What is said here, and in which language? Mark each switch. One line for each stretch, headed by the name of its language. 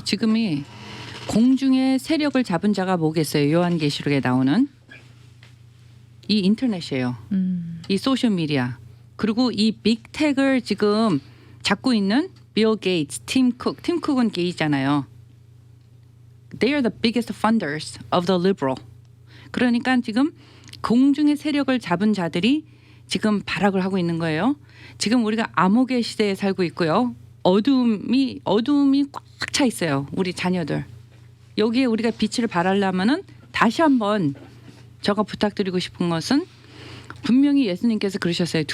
Korean: 지금이 공중의 세력을 잡은 자가 뭐겠어요? 요한계시록에 나오는 이 인터넷이에요. 이 소셜 미디어 그리고 이 빅텍을 지금 잡고 있는 빌 게이츠, 팀 쿡. 팀 쿡은 게이잖아요.
English: They are the biggest funders of the liberal.
Korean: 그러니까 지금 공중의 세력을 잡은 자들이 지금 발악을 하고 있는 거예요. 지금 우리가 암흑의 시대에 살고 있고요. 어둠이 꽉 차 있어요. 우리 자녀들. 여기에 우리가 빛을 발하려면은 다시 한번 제가 부탁드리고 싶은 것은 분명히 예수님께서 그러셨어요.